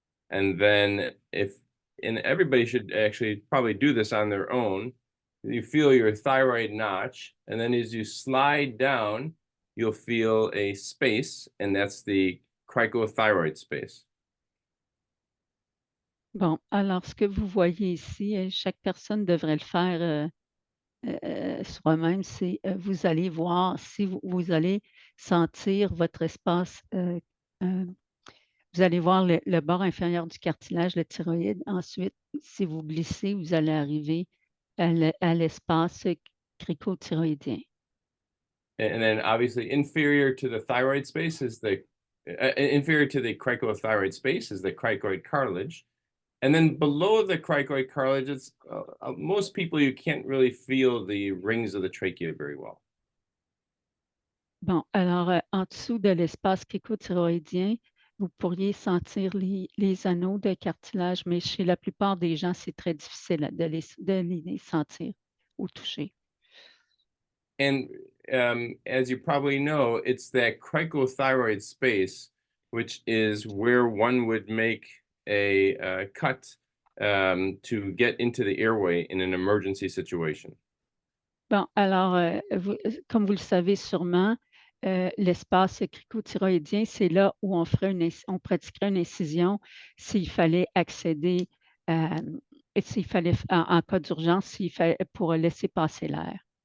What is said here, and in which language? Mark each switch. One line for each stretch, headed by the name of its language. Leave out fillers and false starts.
English: And then and everybody should actually probably do this on their own. You feel your thyroid notch, and then as you slide down, you'll feel a space, and that's the cricothyroid space.
French: Bon, alors ce que vous voyez ici, chaque personne devrait le faire soi-même, c'est vous allez voir si vous allez sentir votre espace, vous allez voir le bord inférieur du cartilage, le thyroïde. Ensuite, si vous glissez, vous allez arriver à l'espace cricothyroïdien.
English: And then obviously inferior to the thyroid space is inferior to the cricothyroid space is the cricoid cartilage. And then below the cricoid cartilage, it's most people, you can't really feel the rings of the trachea very well.
French: Bon, alors en dessous de l'espace cricothyroïdien, vous pourriez sentir les anneaux de cartilage, mais chez la plupart des gens, c'est très difficile de les sentir ou toucher.
English: And as you probably know, it's that cricothyroid space, which is where one would make a cut to get into the airway in an emergency situation.
French: Bon, alors, comme vous le savez sûrement, l'espace cricothyroïdien, c'est là où on pratiquerait une incision s'il fallait accéder, s'il fallait, en cas d'urgence, pour laisser passer l'air.